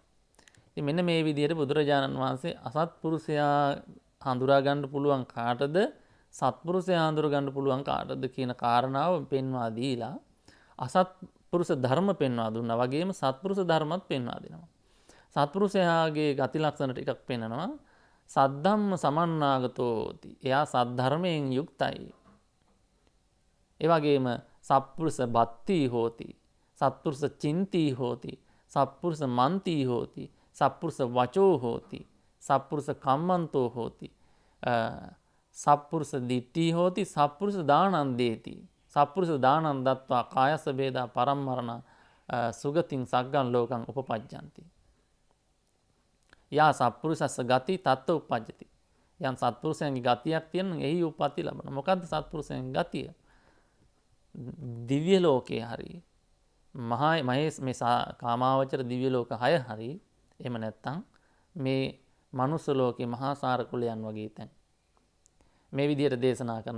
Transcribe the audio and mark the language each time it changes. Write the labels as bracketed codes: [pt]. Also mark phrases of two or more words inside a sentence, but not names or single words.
[si] ඉතින් මෙන්න මේ විදිහට බුදුරජාණන් වහන්සේ අසත්පුරුෂයා හඳුරා ගන්න පුළුවන් කාටද සත්පුරුෂයා හඳුරා ගන්න පුළුවන් කාටද කියන කාරණාව පෙන්වා දීලා අසත්පුරුෂ ධර්ම පෙන්වා දුන්නා වගේම සත්පුරුෂ ධර්මත් පෙන්වා දෙනවා. සත්පුරුෂයාගේ ගති ලක්ෂණ ටිකක් පෙන්වනවා. [pi] සද්ධම්ම සමන්නාගතෝති. [si] එයා සද්ධර්මයෙන් යුක්තයි. ඒ වගේම [pi] සත්පුරුෂ බත්ති හෝති. සත්පුරුෂ චින්ති හෝති. සත්පුරුෂ මන්ති හෝති. සත්පුරුෂ වචෝ හෝති. සත්පුරුෂ කම්මන්තෝ හෝති. සත්පුරුෂ දිට්ඨි හෝති. සත්පුරුෂ දානං දේති. සත්පුරුෂ දානං දත්වා කායස වේදා පරම්මරණ සුගතින් සග්ගං ලෝකං උපපජ්ජಂತಿ. යා සත්පුරුෂස්ස ගති තත්ත උපජ්ජති. [si] යම් සත්පුරුෂයන්ගේ ගතියක් තියෙනවා එහි උප්පත්ති ලබනවා. මොකද්ද සත්පුරුෂයන්ගේ ගතිය? දිව්‍ය ලෝකේ හරි මහේස් මේ කාමාවචර දිව්‍ය ලෝක 6 හරි එහෙම නැත්නම් මේ මනුස්ස ලෝකේ මහා සාර කුලයන් වගේ තැන් මේ විදිහට දේශනා කරනවා.